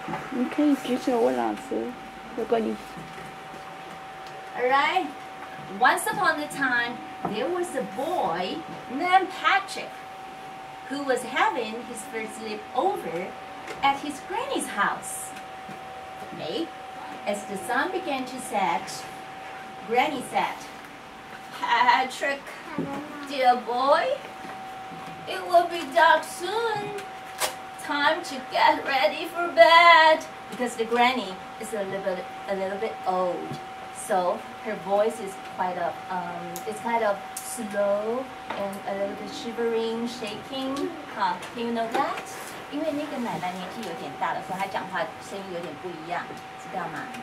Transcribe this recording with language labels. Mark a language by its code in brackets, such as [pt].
[zh] 你可以举手问老师，如果你 [en] Alright. Once upon a time, there was a boy named Patrick who was having his first sleepover at his granny's house. Okay. As the sun began to set, Granny said, "Patrick, dear boy, it will be dark soon. Time to get ready for bed." Because the granny is a little bit old, so her voice is quite it's kind of slow and a little bit shivering, shaking. Can you know that? [zh] 因为那个奶奶年纪有点大了，所以她讲话声音有点不一样，知道吗？